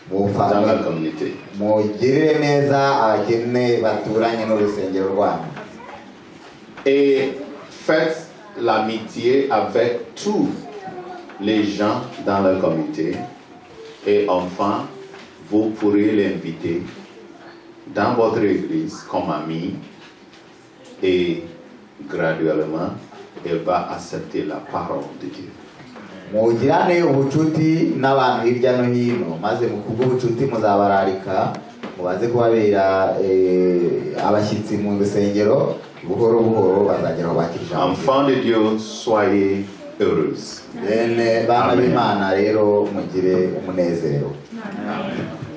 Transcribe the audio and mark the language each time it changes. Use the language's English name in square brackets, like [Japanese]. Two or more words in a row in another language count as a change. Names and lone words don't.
[French] dans la communauté. [Kinyarwanda] mugirire neza abakene baturanye n'urusengero rwanyu. [French] Et faites l'amitié avec tous les gens dans la communauté. Et enfin, vous pourrez l'inviter dans votre église comme ami. Et graduellement, elle va accepter la parole de Dieu. [Kinyarwanda] Mugirane ubucuti n'abantu hirya no hino, maze mu kubw'ubucuti muzabararika mubaze kubabera abashyitsi mu rusengero, buhoro buhoro bazageraho bakirija. [French] Enfants de Dieu, soyez heureux. [Kinyarwanda] Bene bana b'Imana rero mugire umunezero.